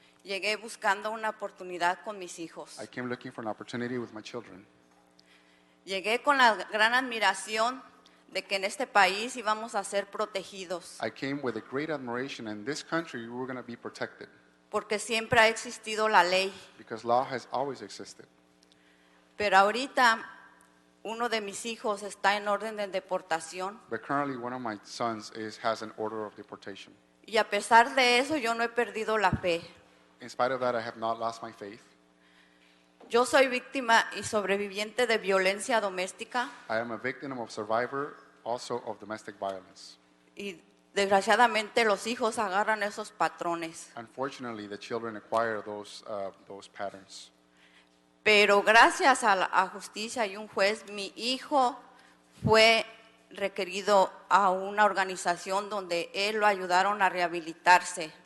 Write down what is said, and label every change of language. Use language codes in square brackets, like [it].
[es] llegué buscando una oportunidad con mis hijos. [en] I came looking for an opportunity with my children. [es] Llegué con la gran admiración de que en este país íbamos a ser protegidos, [en] I came with a great admiration, in this country we were going to be protected [es] porque siempre ha existido la ley. [en] because law has always existed. [es] Pero ahorita uno de mis hijos está en orden de deportación [en] But currently one of my sons has an order of deportation. [es] y a pesar de eso yo no he perdido la fe. [en] In spite of that, I have not lost my faith. [es] Yo soy víctima y sobreviviente de violencia doméstica [en] I am a victim of survivor also of domestic violence. [es] y desgraciadamente los hijos agarran esos patrones. [en] Unfortunately, the children acquire those patterns. [es] Pero gracias a la justicia y un juez, mi hijo fue requerido a una organización donde él lo ayudaron a rehabilitarse.